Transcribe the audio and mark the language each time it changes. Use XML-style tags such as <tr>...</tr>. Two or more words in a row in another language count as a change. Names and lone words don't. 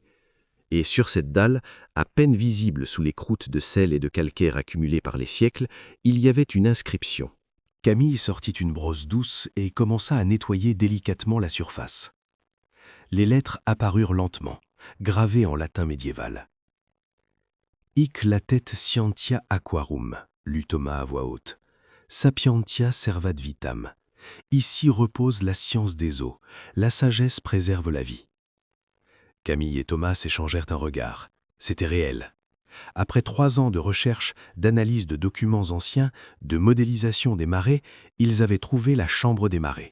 <fr>Et sur cette dalle, à peine visible sous les croûtes de sel et de calcaire accumulées par les siècles, il y avait une inscription. Camille sortit une brosse douce et commença à nettoyer délicatement la surface. Les lettres apparurent lentement, gravées en latin médiéval.</fr> <la>« Hic latet scientia aquarum »,</la> <fr>lut Thomas à voix haute.</fr> <la>« Sapientia servat vitam.</la> <fr>Ici repose la science des eaux, la sagesse préserve la vie. » Camille et Thomas s'échangèrent un regard. C'était réel. Après 3 ans de recherche, d'analyse de documents anciens, de modélisation des marées, ils avaient trouvé la chambre des marées.</fr>